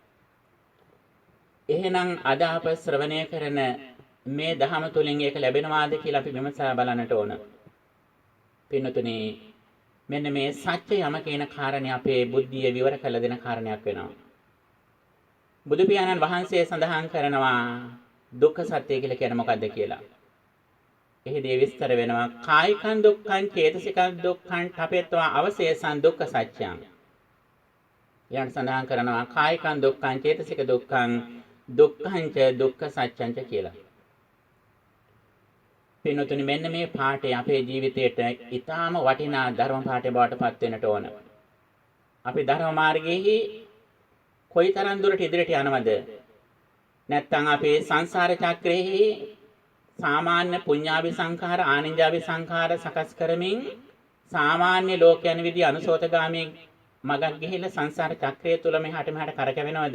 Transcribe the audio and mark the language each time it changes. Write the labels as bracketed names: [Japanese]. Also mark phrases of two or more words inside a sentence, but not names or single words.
[Sinhala] එහෙනම් අද අප ශ්‍රවණය කරන මේ ධහම තුලින් ඒක ලැබෙනවාද කියලා අපි විමසා බලන්නට ඕන. පින්නතුනි මෙන්න මේ සත්‍ය යම කියන කාරණේ අපේ බුද්ධිය විවර කළ දෙන කාරණයක් වෙනවා. බුදු පියාණන් වහන්සේ සඳහන් කරනවා දුක්ඛ සත්‍ය කියලා කියන්නේ මොකද්ද කියලා. එහිදී විස්තර වෙනවා [Pali] කායිකං දුක්ඛං චේතසිකං දුක්ඛං තපෙත්වා අවශේෂං දුක්ඛ සත්‍යං. [Sinhala] යන් සඳහන් කරනවා [Pali] කායිකං දුක්ඛං චේතසික දුක්ඛං දුක්ඛං ච දුක්ඛ සත්‍යං ච [Sinhala] කියලා. පින්වතුනි මෙන්න මේ පාඩේ අපේ ජීවිතයට ඊටාම වටිනා ධර්ම පාඩේ බවට පත් වෙන්නට ඕන. අපි ධර්ම මාර්ගයේහි කොයිතරම් දුරට ඉදිරියට යනවද? නැත්නම් අපේ සංසාර චක්‍රයේ සාමාන්‍ය [Pali] පුඤ්ඤාභි සංඛාර ආනිඤ්ඤාභි සංඛාර [Sinhala] සකස් කරමින් සාමාන්‍ය ලෝක යන විදිහ අනුසෝතගාමී මගක් ගිහිල්ලා සංසාර චක්‍රය තුල මෙහාට මෙහාට කරකැවෙනවද?